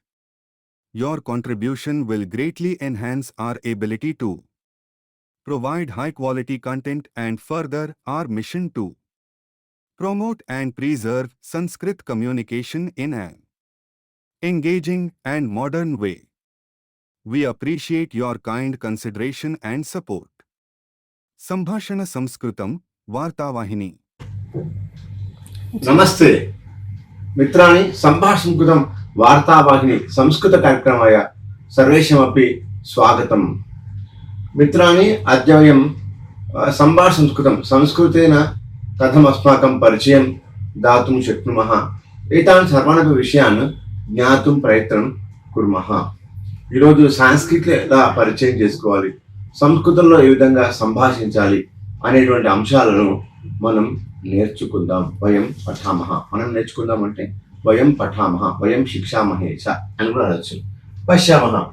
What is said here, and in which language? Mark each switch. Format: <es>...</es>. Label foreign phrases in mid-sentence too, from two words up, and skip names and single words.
<en>Your contribution will greatly enhance our ability to provide high-quality content and further our mission to promote and preserve Sanskrit communication in an engaging and modern way. We appreciate your kind consideration and support. Sambhashana Samskritam, Vartavahini.</en> <sa>नमस्ते मित्राणि संभाषणकृतं वार्तावाहिनी संस्कृत कार्यक्रमाय सर्वेषामपि स्वागतम् मित्राणि अद्य वयं संभाषणकृतं संस्कृतेन कथम् अस्माकं परिचयं दातुं शक्नुमः एतान् सर्वानपि विषयान् ज्ञातुं प्रयत्नं कुर्मः</sa> <te>ఈరోజు సంస్కృతం ఎలా పరిచయం చేసుకోవాలి సంస్కృతంలో ఏ విధంగా సంభాషించాలి అనేటువంటి అంశాలను మనం నేర్చుకుందాం</te> <sa>వయం పఠామహ</sa> <te>మనం నేర్చుకుందాం అంటే</te> <sa>వయం పఠామహ వయం శిక్షామహే చ</sa> <te>అని కూడా అనొచ్చు పశ్యామహ</te>